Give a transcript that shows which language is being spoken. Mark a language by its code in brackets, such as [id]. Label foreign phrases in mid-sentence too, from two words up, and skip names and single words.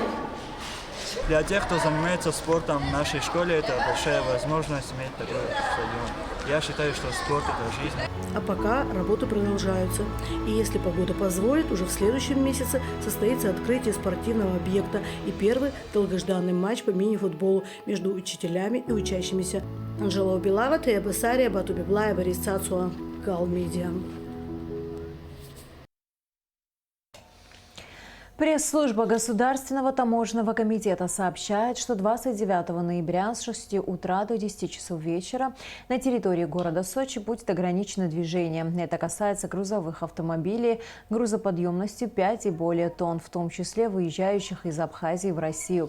[ru] Для тех, кто занимается спортом в нашей школе, это большая возможность иметь такой стадион. Я считаю, что спорт – это жизнь. А пока работы продолжаются. И если погода позволит, уже в следующем месяце состоится открытие спортивного объекта и первый долгожданный матч по мини-футболу между учителями и учащимися. Анжела Убилава, Тея Басария, Бату Библая, Борис Цацуа, Гал Медиа. Пресс-служба Государственного таможенного комитета сообщает, что 29 ноября с 6 утра до 10 часов вечера на территории города Сочи будет ограничено движение. Это касается грузовых автомобилей грузоподъемностью 5 и более тонн, в том числе выезжающих из Абхазии в Россию.